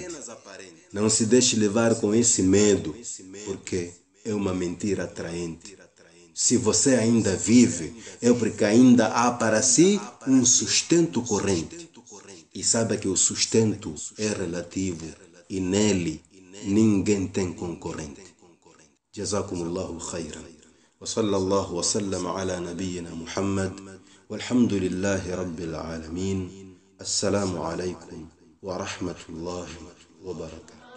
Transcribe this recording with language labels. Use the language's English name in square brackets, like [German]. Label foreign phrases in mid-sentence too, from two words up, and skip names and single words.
[Portuguese] Não se deixe levar com esse medo, porque é uma mentira atraente. Se você ainda vive, é porque ainda há para si um sustento corrente. E saiba que o sustento é relativo e nele ninguém tem concorrente. [Arabic] جزاكم الله خيرا و صلى الله و سلم على نبينا محمد. والحمد لله رب العالمين السلام عليكم و رحمة الله و بركاته.